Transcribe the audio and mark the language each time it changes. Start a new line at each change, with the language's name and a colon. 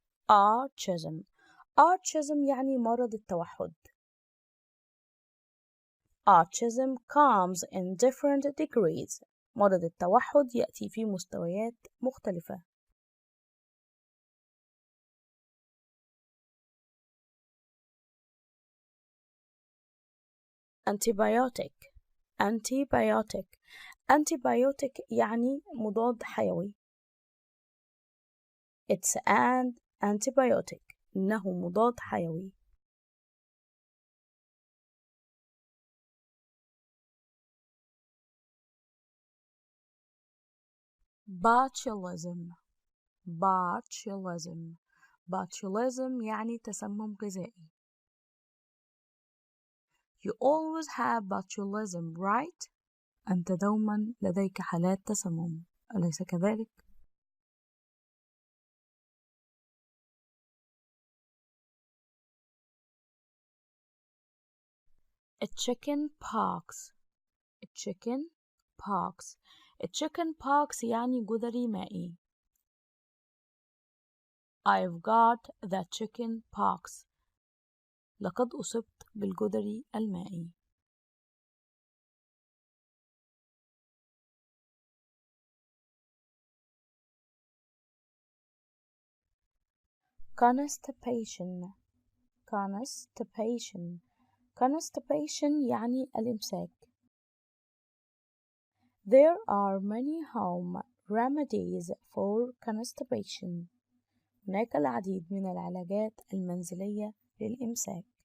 English: autism.
Arabic: autism يعني مرض التوحد.
English: autism comes in different degrees.
Arabic: مرض التوحد يأتي في مستويات مختلفة.
English: antibiotic antibiotic antibiotic
Arabic: يعني مضاد حيوي.
English: it's an antibiotic
Arabic: إنه مضاد حيوي.
English: botulism botulism botulism
Arabic: يعني تسمم غذائي.
English: You always have botulism, right?
Arabic: أنت دوما لديك حالات تسمم، أليس كذلك؟
English: chicken pox chicken pox chicken pox
Arabic: يعني جدري مائي.
English: I've got the chicken pox.
Arabic: لقد أصبت بالجدري المائي.
English: constipation constipation constipation
Arabic: يعني الإمساك.
English: There are many home remedies for constipation.
Arabic: هناك العديد من العلاجات المنزلية للإمساك.